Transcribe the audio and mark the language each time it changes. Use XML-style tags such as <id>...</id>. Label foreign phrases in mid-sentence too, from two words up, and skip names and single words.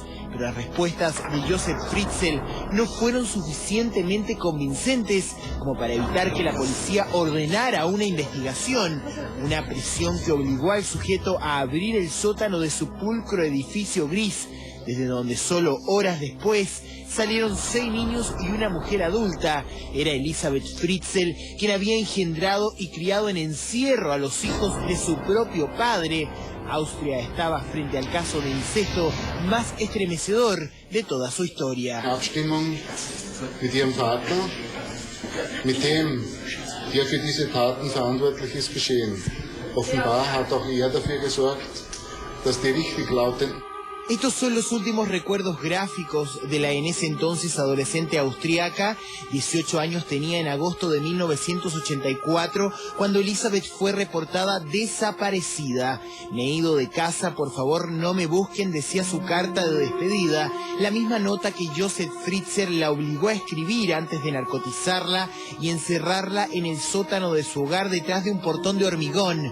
<es>Pero las respuestas de Josef Fritzl no fueron suficientemente convincentes como para evitar que la policía ordenara una investigación, una presión que obligó al sujeto a abrir el sótano de su pulcro edificio gris, desde donde solo horas después salieron 6 niños y una mujer adulta. Era Elisabeth Fritzl quien había engendrado y criado en encierro a los hijos de su propio padre. Austria estaba frente al caso de incesto más estremecedor de toda su historia.</es> <de>Abstimmung mit ihrem Partner, mit dem, der für diese Taten verantwortlich ist, geschehen. Offenbar hat auch er dafür gesorgt, dass die richtig lauten.</de> <es>Estos son los últimos recuerdos gráficos de la en ese entonces adolescente austríaca. 18 años tenía en agosto de 1984, cuando Elisabeth fue reportada desaparecida. Me he ido de casa, por favor no me busquen, decía su carta de despedida, la misma nota que Josef Fritzl la obligó a escribir antes de narcotizarla y encerrarla en el sótano de su hogar detrás de un portón de hormigón.</es>